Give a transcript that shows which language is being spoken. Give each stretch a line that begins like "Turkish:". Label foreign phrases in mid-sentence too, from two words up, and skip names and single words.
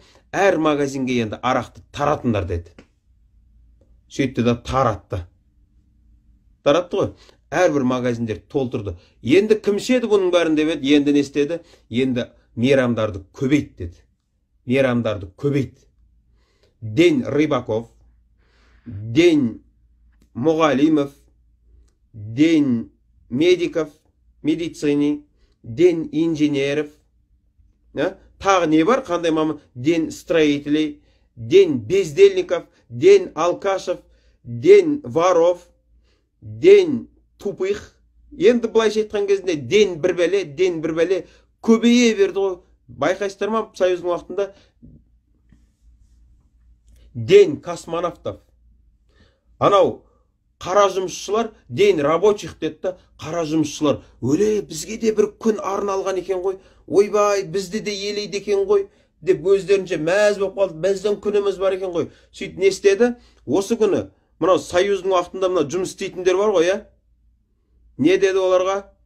Kazakh: Әр магазинге енді арақты таратыңдар деді. Сөйтті да таратты. Таратты ғой. Әрбір магазиндер толтырды. Енді кім ішеді бұның бәрін деп еді? Енді не істеді? Енді мейрамдарды көбейт деді. Мейрамдарды көбейт.
Russian: День Рыбаков, день Мұғалимов, день медиков, медицини, день инженеров.
Kazakh: Тағы не бар? Қандай маман?
Russian: День строителей, день бездельников, день алкашев, день воров, день тупых.
Kazakh: Енді былайша айтқан кезінде день бір бәле көбейе берді ғой. Байқайсыздар ма, Союздың уақытында
Russian: день космонавтов.
Kazakh: Анау қара жұмысшылар
Russian: день рабочих
Kazakh: деді, қара жұмысшылар. Өле, бізге де бір күн арналған екен ғой. Ойбай, бізді де елейді екен ғой деп өздерінше мәз болып қалды. Біздің күніміз бар екен ғой. Сөйтіп не істеді? Осы күні мынау Союздың уақытында мынау жұмыс істейтіндер бар ғой, не деді оларға?